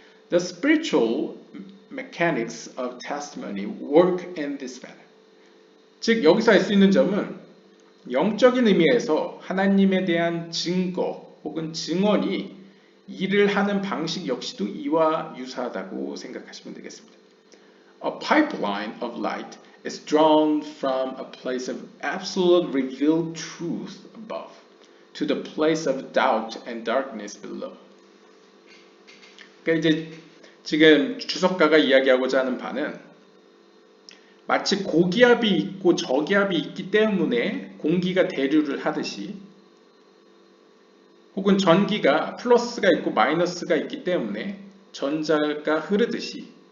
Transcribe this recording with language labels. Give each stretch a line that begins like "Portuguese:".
English: The spiritual mechanics of testimony work in this manner.
Korean: 즉 여기서 알 수 있는 점은 영적인 의미에서 하나님에 대한 증거 혹은 증언이 일을 하는 방식 역시도 이와 유사하다고 생각하시면 되겠습니다.
English: A pipeline of light is drawn from a place of absolute revealed truth above to the place of doubt and darkness below.
Korean: 그러니까 이제 지금 주석가가 이야기하고자 하는 바는 마치 고기압이 있고 저기압이 있기 때문에 공기가 대류를 하듯이 혹은 전기가 플러스가 있고 마이너스가 있기 때문에 전기가 흐르듯이